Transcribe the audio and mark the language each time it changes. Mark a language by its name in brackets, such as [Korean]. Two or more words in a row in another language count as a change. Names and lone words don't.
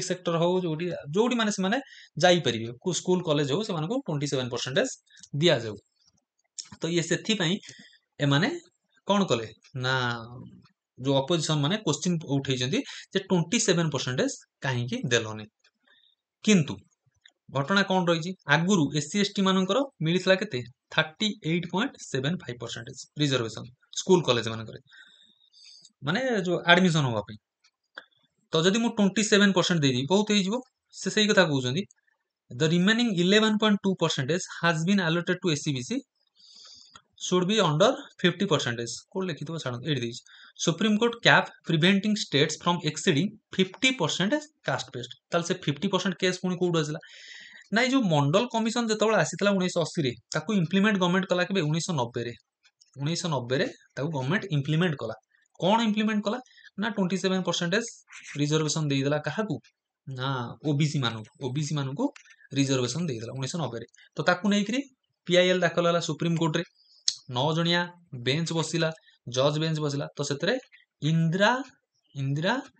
[Odia] ସେକ୍ଟର ହଉ ଯୋଉଠି ଯୋଉଠି ମାନେ ସେମାନେ ଯାଇପାରିବେ [English] school college [Odia] ହଉ ସେମାନଙ୍କୁ 27% ଦିଆଯାଉ ତ ଇଏ ସେଥିପାଇଁ ଏମାନେ କଣ କଲେ ନା ଯୋଉ ଅପୋଜିସନ ମାନେ क्वेश्चन ଉଠେଇଛନ୍ତି ଯେ 27% କାହିଁକି ଦେଲନି କିନ୍ତୁ ଘଟଣା କଣ ରହିଛି ଆଗରୁ [English] SC ST [Odia] ମାନଙ୍କର ମିଳିଥିଲା କେତେ 38.75% ରିଜର୍ଭେସନ [English] school college [Odia] ମାନଙ୍କରେ ମାନେ ଯୋଉ ଆଡମିସନ ହବା ପାଇଁ ତ ଯଦି ମୁଁ 27% ଦେଇଦେବି ବହୁତ ହେଇଯିବ ସେ ସେଇ କଥା କହୁଛନ୍ତି [English] the remaining 11.2% has been allocated to SCBC should be under 50% [Odia] କୋड ଲେଖିଥିବ ଛାଡ଼ନ୍ତୁ ଏଠି ଦେଇଛି [English] Supreme Court cap preventing states from exceeding 50% caste [Odia] ବେସ୍ଡ ତାହେଲେ ସେ 50% କେସ୍ ପୁଣି କୋଉଠୁ ଆସିଲା ନା ଏଇ ଯୋଉ ମଣ୍ଡଲ କମିଶନ ଯେତେବେଳେ ଆସିଥିଲା 1980 ରେ ତାକୁ [English] implement government [Odia] କଲା କେବେ 1990 ରେ ତାକୁ [English] government implement [Odia] କଲା କଣ ଇମ୍ପ୍ଲିମେଣ୍ଟ କଲା ନା 27% ରିଜର୍ଭେସନ ଦେଇଦେଲା କାହାକୁ ନା ଓବିସି ମାନଙ୍କୁ ରିଜର୍ଭେସନ ଦେଇଦେଲା 1990 ରେ ତ ତାକୁ ନେଇକିରି ପିଆଇଏଲ ଦାଖଲ ହେଲା ସୁପ୍ରିମ କୋର୍ଟ ରେ 9 ଜଣିଆ ବେଞ୍ଚ ବସିଲା [English] judge bench [Odia] ବସିଲା ତ ସେଥିରେ ଇନ୍ଦ୍ରା ଇନ୍ଦ୍ରା